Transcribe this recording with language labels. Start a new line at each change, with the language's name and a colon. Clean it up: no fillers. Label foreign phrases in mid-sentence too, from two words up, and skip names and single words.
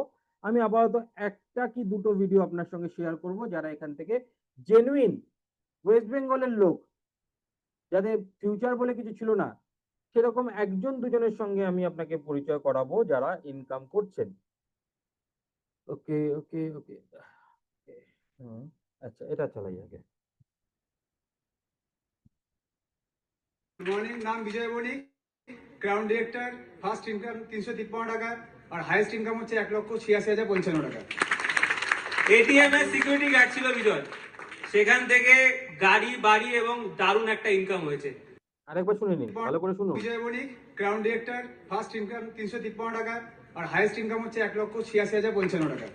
Bangla: আমি আপাতত একটা কি দুটো ভিডিও আপনার সঙ্গে শেয়ার করব, যারা এখান থেকে জেনুইন ওয়েস্ট বেঙ্গলের লোক, যাদের ফিউচার বলে কিছু ছিল না, সেরকম একজন দুজনের সঙ্গে আমি আপনাকে পরিচয় করাবো যারা ইনকাম করছেন।
English: OK OK OK,
Bangla: আচ্ছা এটা চালাই আগে।
English: Good morning,
Bangla: নাম বিজয় বণিক,
English: Crown Director, first income
Bangla: 353 টাকা আর
English: highest income
Bangla: হচ্ছে 1,86,055 টাকা। এটিএম এর
English: security guard
Bangla: ছিল বিজয়, সেখান থেকে গাড়ি বাড়ি এবং দারুণ একটা ইনকাম হয়েছে। আরেকবার শুনে নিন, ভালো করে শুনুন। বিজয় বণিক,
English: Crown Director, first income
Bangla: 353 টাকা আর
English: highest income
Bangla: হচ্ছে 1,86,055 টাকা।